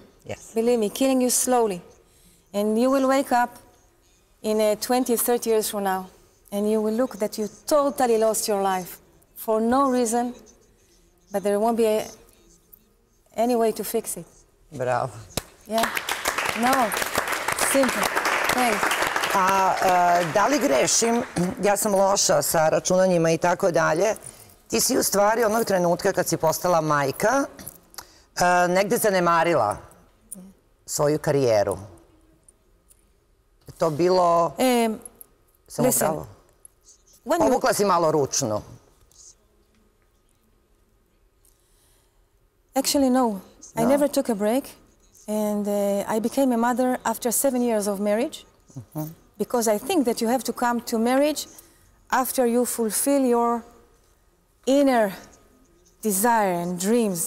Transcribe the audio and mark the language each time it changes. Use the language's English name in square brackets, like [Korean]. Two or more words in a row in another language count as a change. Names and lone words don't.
[English] Believe me, killing you slowly. And you will wake up in 20, 30 years from now, and you will look that you totally lost your life for no reason, but there won't be any way to fix it. Bravo. Yeah. No. Simple. Thanks. [Serbian] Da li grešim, ja sam loša sa računanjima i tako dalje, ti si u stvari onog trenutka kad si postala majka negde zanemarila svoju karijeru. To bilo... Samo pravo. Povukla si malo ručnu. [English] Actually, no. I never took a break. And I became a mother after 7 years of marriage. Because I think that you have to come to marriage after you fulfill your inner desire and dreams.